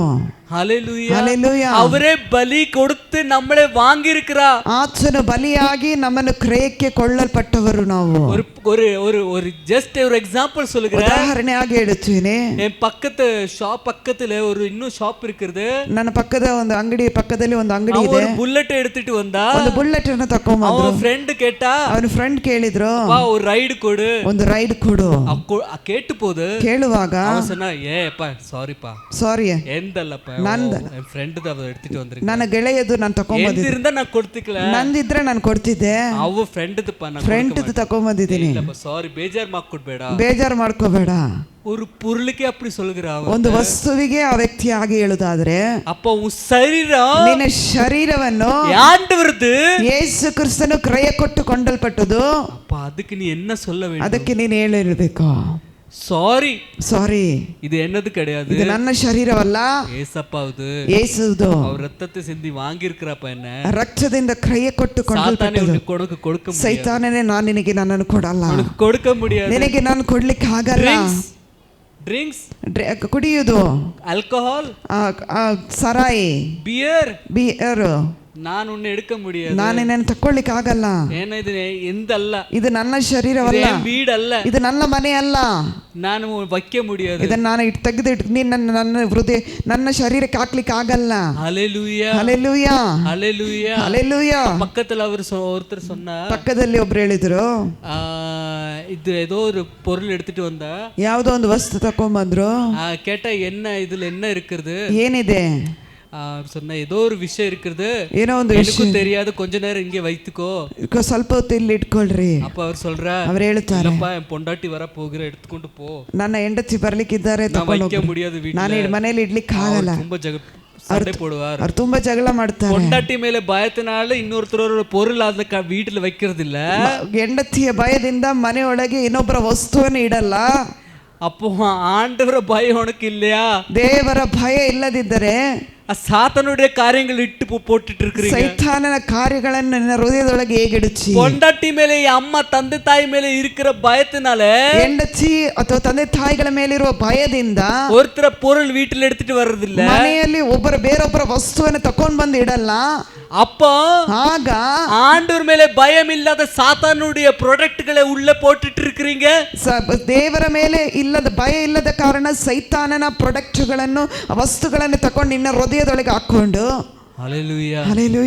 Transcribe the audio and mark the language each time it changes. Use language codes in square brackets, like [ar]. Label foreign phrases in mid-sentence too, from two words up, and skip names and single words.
[ta] ஹalleluya [kn] ಹalleluya. [ta] அவரே பலி கொடுத்து நம்மளை வாங்கி இருக்கிறார். [kn] ಆತನು ಬಲಿಯಾಗಿ ನಮ್ಮನ್ನು ಕ್ರಯಕ್ಕೆ ಕೊಳ್ಳಲ್ಪಟ್ಟವರು ನಾವು. [ta] ஒரு ஒரு ஒரு ஒரு ஜஸ்ட் ஒரு எக்ஸாம்பிள் சொல்லுகிறேன். [kn] ಉದಾಹರಣೆಯಾಗಿ ಹೇಳುತ್ತೇನೆ. [ta] என் பக்கத்து ஷாப் பக்கத்துல ஒரு இன்னும் ஷாப் இருக்குது. [kn] ನನ್ನ ಪಕ್ಕದ ಒಂದು ಅಂಗಡಿ ಪಕ್ಕದಲ್ಲಿ ಒಂದು ಅಂಗಡಿ ಇದೆ. [ta] ஒரு புல்லட் எடுத்துட்டு வந்தா, [kn] ಒಂದು ಬುಲೆಟ್ ಅನ್ನು ತಕೊಂಡ್ಬಂದ್ರು. [ta] அவன் ಫ್ರೆಂಡ್ கேட்டா, [kn] ಅವನ ಫ್ರೆಂಡ್ ಕೇಳಿದ್ರು, [ta] ஒரு ரைடு கொடு, [kn] ಒಂದು ರೈಡ್ ಕೊಡು. [ta] கேட்டு போது [kn] ಕೇಳುವಾಗ [ta] அவன் சொன்னா, ஏப்பா சாரிப்பா, [kn] ಸಾರಿ [ta] ಎಂದಲ್ಲಪ್ಪ, என் ಫ್ರೆಂಡ್ ಅದ எடுத்துட்டு வந்திருக்க, [kn] ನನ್ನ ಗೆಳೆಯದು ನಾನು ತಕೊಂಡ್ಬಂದಿದ್ದೆ, ಎಂದಿರಿಂದ ನಾನು ಕೊಡ್ತಿಕ್ಲ, ನಂದಿದ್ರೆ ನಾನು ಕೊಡ್ತಿದ್ದೆ, ಅವ ಫ್ರೆಂಡ್ದಪ್ಪ, ನಾನು ಫ್ರೆಂಡ್ ತಕೊಂಡ್ಬಂದಿದ್ದೀನಿ, ಸಾರಿ ಬೇಜಾರ್ ಮಾಡ್ಕೊಡ್ಬೇಡ, ಬೇಜಾರು ಮಾಡ್ಕೋಬೇಡ. [ta] ஒரு பொருளுக்கே அப்படி சொல்லுகிறான். [kn] ಒಂದು ವಸ್ತುವಿಗೆ ಆ ವ್ಯಕ್ತಿ ಆಗಿ ಹೇಳುದಾದ್ರೆ, [ta] அப்ப உன் ಶರೀரம், [kn] ನಿನ್ನ ಶರೀರವನ್ನು [ta] ஆண்டவரது [kn] ಯೇಸು ಕ್ರಿಸ್ತನು ಕ್ರಯ ಕೊಟ್ಟು ಕೊಂಡಲ್ಪಟ್ಟದು. [ta] அப்ப அதுக்கு நீ என்ன சொல்ல வேண்டும்? [kn] ಅದಕ್ಕೆ ನೀನು ಹೇಳಿರಬೇಕು, ಸಾರಿ, ಸಾರಿ, [ta] இது என்னது கிடையாது, [kn] ಇದು ನನ್ನ ಶರೀರವಲ್ಲ, [ta] ஏசப்பாவுது, [kn] ಯೇಸುವುದು. [ta] அவர் ரத்தத்தை சிந்தி வாங்கி இருக்கிறப்ப என்ன, [kn] ರಕ್ತದಿಂದ ಕ್ರಯ ಕೊಟ್ಟು ಕೊಂಡಲ್ಪಟ್ಟದು. [ta] கொடுக்க [kn] ಸೈತಾನನೇ, ನಾನು ನಿನಗೆ ನನ್ನನ್ನು ಕೊಡಲ್ಲ, [ta] கொடுக்க முடியாது, [kn] ನಿನಗೆ ನಾನು ಕೊಡ್ಲಿಕ್ಕೆ ಆಗಲ್ಲ. ಡ್ರಿಂಕ್ಸ್, ಕುಡಿಯುವುದು, ಆಲ್ಕೋಹಾಲ್, ಸರಾಯಿ, ಬಿಯರ್, ನಾನು [ta] ಉನ್ನ எடுக்க முடியாது, [kn] ನಾನು ನಿನ್ನನ್ನು ತಕೊಳ್ಳಿಕ್ಕೆ ಆಗಲ್ಲ. ಏನಿದೆ ಎಂದಲ್ಲ, ಇದು ನನ್ನ ಶರೀರವಲ್ಲ, [ta] வீடல்ல, [kn] ಇದು ನನ್ನ ಮನೆ ಅಲ್ಲ, [ta] ನಾನು வைக்க முடியாது, [kn] ಇದನ್ನ ನಾನು ತೆಗೆದಿಟ್ಟು ನೀನು ನನ್ನ ಹೃದಯ ನನ್ನ ಶರೀರಕ್ಕೆ ಹಾಕ್ಲಿಕ್ಕೆ ಆಗಲ್ಲ. [ta] ஹalleluya [kn] ಹalleluya [ta] ஹalleluya [kn] ಹalleluya. [ta] பக்கத்துல ஒருத்தர் சொன்னா, [kn] ಪಕ್ಕದಲ್ಲಿ ಒಬ್ರು ಹೇಳಿದ್ರು, [ta] இது ஏதೋ ஒரு பொருள் எடுத்துட்டு வந்தா, [kn] ಯಾವುದೋ ಒಂದು ವಸ್ತು ತಕೊಂಡ್ಬಂದ್ರು. [ta] கேட்டா என்ன இதுல என்ன இருக்குது, [kn] ಏನಿದೆ [ta] சொன்ன, ஏதோ ஒரு விஷயம் இருக்குது, [kn] ಏನೋ ಒಂದು [ta] எனக்கும் தெரியாது, கொஞ்ச நேரம் இங்கே வைத்துக்கோ, [kn] ಸ್ವಲ್ಪ ಹೊತ್ತು ಇಲ್ಲಿ ಇಟ್ಕೊಳ್ರಿ. [ta] அப்ப அவர் சொல்ற, [kn] ಅವ್ರು ಹೇಳ್ತಾರೆ, [ta] இல்லப்பா என் பொண்டாட்டி வர போகிற எடுத்துಕೊಂಡು போ, [kn] ನನ್ನ ಹೆಂಡತಿ ಬರ್ಲಿಕ್ಕಿದ್ದಾರೆ, [ta] வைக்க முடியாது வீட்டுல, [kn] ನಾನು ಮನೇಲಿ ಇಡ್ಲಿಕ್ಕೆ ಆಗಲ್ಲ. [ta] ரொம்ப சண்டை போடுவார், [kn] ಅವ್ರು ತುಂಬಾ ಜಗಳ ಮಾಡ್ತಾರೆ. [ta] பொண்டாட்டி மேல பயத்தினால இன்னொருத்தரோட பொருள் ಅದ வீட்டுல வைக்கிறது இல்ல, [kn] ಹೆಂಡತಿಯ ಭಯದಿಂದ ಮನೆಯೊಳಗೆ ಇನ್ನೊಬ್ಬರ ವಸ್ತುವನ್ನು ಇಡಲ್ಲ. [ta] அப்போ ஆண்டவர பயம் உனக்கு இல்லையா? [kn] ದೇವರ ಭಯ ಇಲ್ಲದಿದ್ದರೆ [ta] சாத்தானுடைய காரியங்கள் இட்டு போட்டுட்டு இருக்கிறீங்க. [kn] ಸೈತಾನನ ಕಾರ್ಯಗಳನ್ನು ನಿನ್ನ ಹೃದಯದೊಳಗೆ ಹೇಗಿಡುತ್ತಿ? [ta] பொண்டாட்டி மேலே, அம்மா [kn] ತಂದೆ ತಾಯಿ ಮೇಲೆ [ta] இருக்கிற பயத்தினால, [kn] ಹೆಂಡತಿ ಅಥವಾ ತಂದೆ ತಾಯಿಗಳ ಮೇಲಿರುವ ಭಯದಿಂದ [ta] ஒருத்தர பொருள் வீட்டில் எடுத்துட்டு வர்றதில்ல, [kn] ಮನೆಯಲ್ಲಿ ಬೇರೊಬ್ಬರ ವಸ್ತುವನ್ನು ತಕೊಂಡ್ ಬಂದು ಇಡಲ್ಲ. [ta] அப்போ [kn] ಆಗ [ta] ஆண்டவர் மேலே பயம் இல்லாத சாத்தானுடைய ப்ராடக்ಟ್களை உள்ள போட்டுட்டு இருக்கிறீங்க. [kn] ದೇವರ ಮೇಲೆ ಇಲ್ಲದ ಭಯ ಇಲ್ಲದ ಕಾರಣ ಸೈತಾನನ ಪ್ರಾಡಕ್ಟ್ಗಳನ್ನು ವಸ್ತುಗಳನ್ನು ತಕೊಂಡು ನಿನ್ನ ಹೃದಯದೊಳಗೆ ಹಾಕೊಂಡು. ಹalleluya